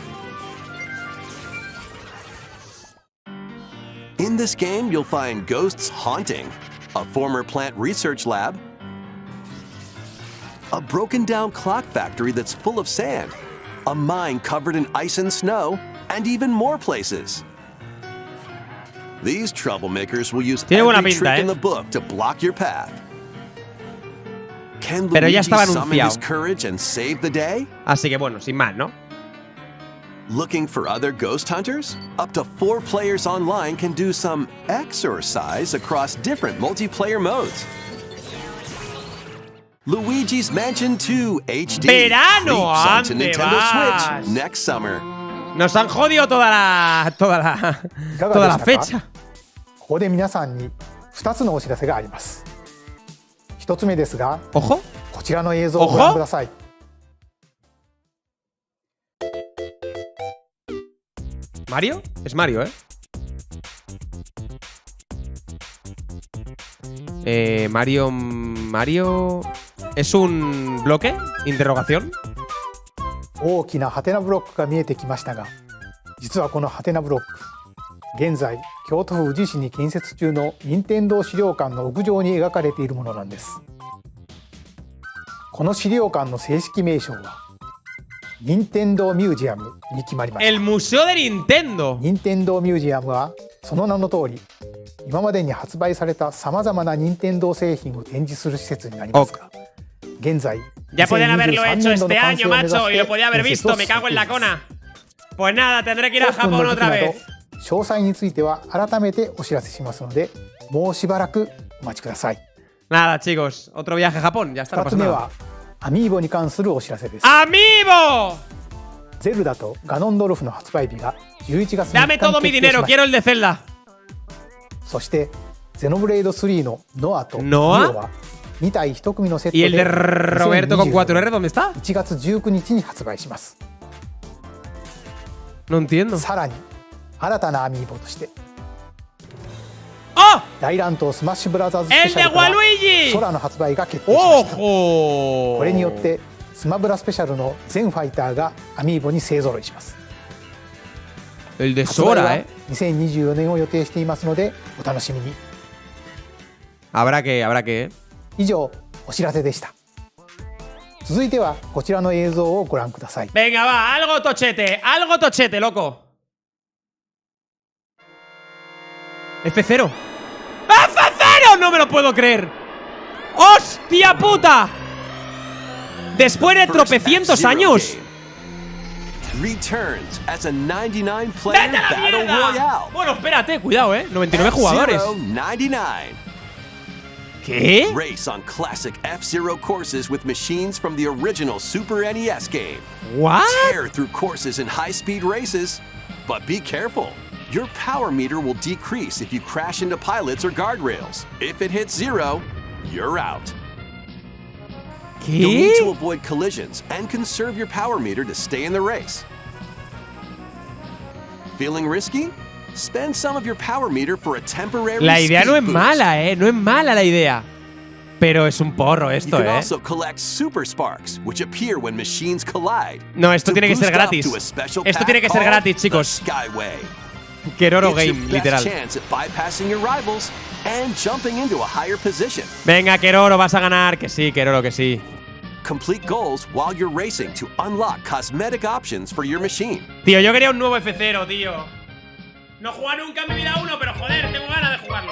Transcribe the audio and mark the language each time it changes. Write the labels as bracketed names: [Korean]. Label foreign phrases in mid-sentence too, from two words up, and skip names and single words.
[English] In this game, you'll find ghosts haunting, a former plant research lab, a broken-down clock factory that's full of sand, a mine covered in ice and snow, and even more places. These troublemakers will use [Spanish] Tiene buena [English] every [Spanish] pinta, [English] trick in the book to block your path. Can [Spanish] Pero ya Luigi estaba [English] summon his [Spanish] anunciado. [English] courage and save the day? [Spanish] Así que bueno, sin más, ¿no? [English] Looking for other ghost hunters? Up to 4 players online can do some exorcise across different multiplayer modes. Luigi's Mansion 2 HD [Spanish] ¡Verano! [English] leaps onto [Spanish] ¿Ande [English] Nintendo [Spanish] vas? [English] Switch next summer. [Spanish] Nos han jodido toda la [Japanese] いかがでしたか？ [Spanish] fecha. [Japanese] ここで皆さんに2つのお知らせがあります。 1つ目ですが、 [Spanish] Ojo. [Japanese] こちらの映像をご覧ください。 [Spanish] ¿Mario? Es Mario, Mario... ¿Es un bloque? ¿Interrogación? [Japanese] 大きなハテナブロックが見えてきましたが、実はこのハテナブロック、現在京都府宇治市に建設中の任天堂資料館の屋上に描かれているものなんです。この資料館の正式名称は任天堂ミュージアムに決まりました。 [Spanish] El Museo de Nintendo. [Japanese] 任天堂ミュージアムはその名の通り、今までに発売されたさまざまな任天堂製品を展示する施設になりますが、現在 [Spanish] Ya podían haberlo hecho este año, macho, y lo podía haber visto. Me cago en la cona. Pues nada, tendré que ir a Japón otra vez. [Japanese] 詳細については改めてお知らせしますので、もうしばらくお待ちください。 [Spanish] Nada, chicos, otro viaje a Japón. Ya está, no [Japanese] 2 [Spanish] pasa [Japanese] つ目 [Spanish] nada. [Japanese] はアミーボに関するお知らせです。 [Spanish] ¡Amiibo! [Japanese] ゼルダとガノンドルフの発売日が11月3日 [Spanish] Dame [Japanese] に [Spanish] todo [Japanese] 決 [Spanish] mi [Japanese] 定し [Spanish] dinero, [Japanese] まし [Spanish] quiero el de Zelda. [Japanese] た。そしてゼノブレイド3のノアとリオ [Spanish] ¿Noah? [Japanese] は2体1組のセット [Spanish] ¿Y el de [Japanese] で [Spanish] Roberto con 4R dónde está? [Japanese] 1 月19日に発売します。 [Spanish] No entiendo. [Japanese] さらに新たなアミーボとして [Spanish] ¡Oh! [Japanese] 大乱闘スマッシュブラザーズスペ [Spanish] ¡El [Japanese] シ [Spanish] de [Japanese] ャルから [Spanish] Waluigi! [Japanese] 空の発売が決定しました。 [Spanish] ¡Ojo! [Japanese] これによってスマブラスペシャルの全ファイターがアミーボに勢ぞろいします。 [Spanish] El de [Japanese] 発売 [Spanish] Sora, [Japanese] は2024年を予定していますのでお楽しみに。 [Spanish] Habrá que. [Japanese] 以上お知らせでした。続いてはこちらの映像をご覧ください。 [Spanish] Venga, va, algo tochete, loco. F0. ¡F0! No me lo puedo creer. ¡Hostia puta! Después de tropecientos años. [English] Returns as a 99-player [Spanish] ¡Vete a la [English] battle [Spanish] mierda! [English] royale. [Spanish] Bueno, espérate, cuidado, 99 jugadores. F-Zero 99. ¿Qué? [English] Race on classic F-Zero courses with machines from the original Super NES game. What? Tear through courses in high-speed races. But be careful. Your power meter will decrease if you crash into pilots or guardrails. If it hits 0, you're out. You'll need to [Spanish] ¿Qué? [English] avoid collisions and conserve your power meter to stay in the race. Feeling risky? Spend some of your power meter for a temporary [Spanish] La idea no [English] speed [Spanish] es [English] boost. [Spanish] mala, No es mala la idea. Pero es un porro [English] You [Spanish] esto, [English] can also collect super sparks, which appear when machines collide. [Spanish] No, esto [English] to [Spanish] tiene que ser [English] boost up [Spanish] gratis. [English] to a special [Spanish] Esto [English] path [Spanish] tiene que ser [English] called [Spanish] gratis, [English] the [Spanish] chicos. [English] Skyway. [Spanish] Keroro [English] It's your [Spanish] Game, [English] best [Spanish] literal. [English] chance at bypassing your rivals and jumping into a higher position. [Spanish] Venga, Keroro, vas a ganar. Que sí, Keroro, que sí. [English] Complete goals while you're racing to unlock cosmetic options for your machine. [Spanish] Tío, yo quería un nuevo F0, tío. No he jugado nunca en mi vida uno, pero joder, tengo ganas de jugarlo.